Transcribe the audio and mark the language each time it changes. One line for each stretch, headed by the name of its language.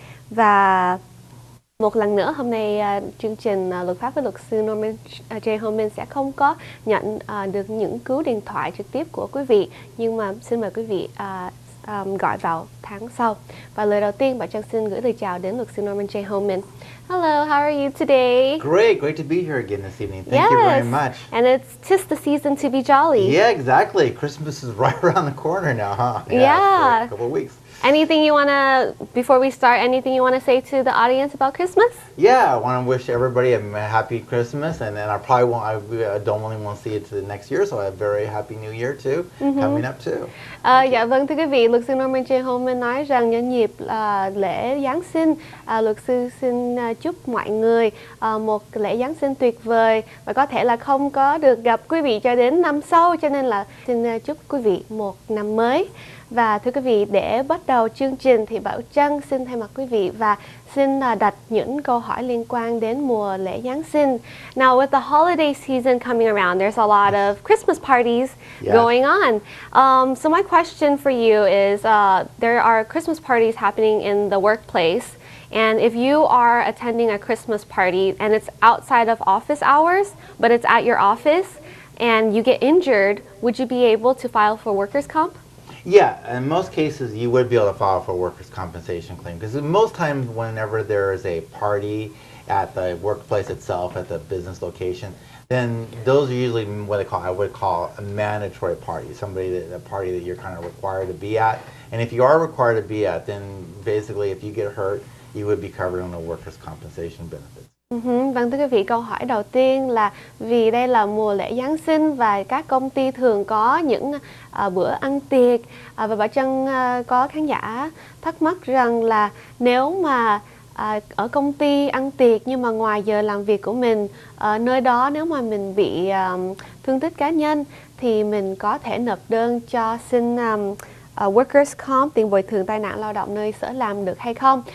Vietnamese: Và một lần nữa, hôm nay chương trình Luật pháp với luật sư Norman J. Homen sẽ không có nhận được những cú điện thoại trực tiếp của quý vị. Nhưng mà xin mời quý vị gọi vào tháng sau. Và lời đầu tiên, Bảo Trân xin gửi lời chào đến luật sư Norman J.
English: Homen. Hello, how are you today? Great to be here again this evening. Thank you very much. And it's just the season to be jolly. Yeah, exactly. Christmas is right around the corner now, huh? Yeah. A couple of weeks. Anything you want to, before we start, anything you want to say to the audience about Christmas? Yeah, I want to wish everybody a happy Christmas, and then I probably won't, I don't really want to see it to the next year, so a very happy new year too, coming up too.
Vietnamese: Dạ vâng, thưa quý vị, luật sư Norman J. Homen nói rằng nhân dịp lễ Giáng sinh, luật sư xin chúc mọi người một lễ Giáng sinh tuyệt vời và có thể là không có được gặp quý vị cho đến năm sau, cho nên là xin chúc quý vị một năm mới. Và thưa quý vị, để bắt đầu chương trình thì Bảo Trân xin thay mặt quý vị và xin đặt những câu hỏi liên quan đến mùa lễ Giáng sinh.
English: Now, with the holiday season coming around, there's a lot of Christmas parties going on. So my question for you is, there are Christmas parties happening in the workplace. And if you are attending a Christmas party and it's outside of office hours, but it's at your office, and you get injured, would you be able to file for workers' comp? Yeah, in most cases you would be able to file for a workers' compensation claim, because most times whenever there is a party at the workplace itself, at the business location, then those are usually what I would call a mandatory party, a party that you're kind of required to be at. And if you are required to be at, then basically if you get hurt, you would be covered on the workers' compensation benefits.
Vietnamese: Vâng, thưa quý vị, câu hỏi đầu tiên là vì đây là mùa lễ Giáng sinh và các công ty thường có những bữa ăn tiệc, và Bảo Trân có khán giả thắc mắc rằng là nếu mà ở công ty ăn tiệc nhưng mà ngoài giờ làm việc của mình, nơi đó nếu mà mình bị thương tích cá nhân thì mình có thể nộp đơn cho xin workers comp, tiền bồi thường tai nạn lao động nơi sở làm được hay không?